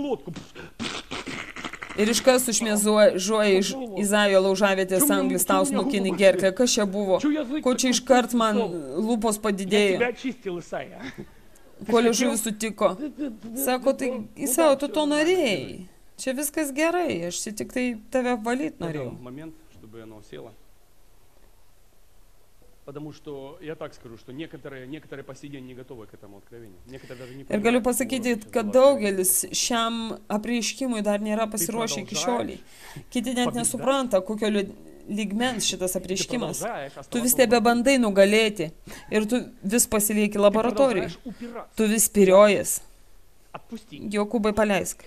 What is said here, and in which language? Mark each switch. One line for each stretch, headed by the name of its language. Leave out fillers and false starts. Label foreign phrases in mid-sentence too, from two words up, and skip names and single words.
Lithuanian: Ir iškart sušmėžuoja iš Izaijo laužavietės anglis tau snukinį gerklę. Kas čia buvo? Ko čia iškart man lūpos padidėjo? Ko liežuvis sutiko? Sako, tai Isau, tu to norėjai. Čia viskas gerai, aš tik tai tave valyt norėjau.
Russian: Чтобы оно село. Потому что, я так скажу, что некоторые по сей день не готовы к этому откровению. Некоторые даже не понимают.
Lithuanian: Ir galiu pasakyti, kad daugelis šiam apreiškimui dar nėra pasiruošę iki šiolį. Kiti net nesupranta, kokio lygmens šitas apreiškimas. Tu vis tebebandai nugalėti ir tu vis pasilieki laboratorijai. Tu vis spyriojas. Jokūbai, paleisk.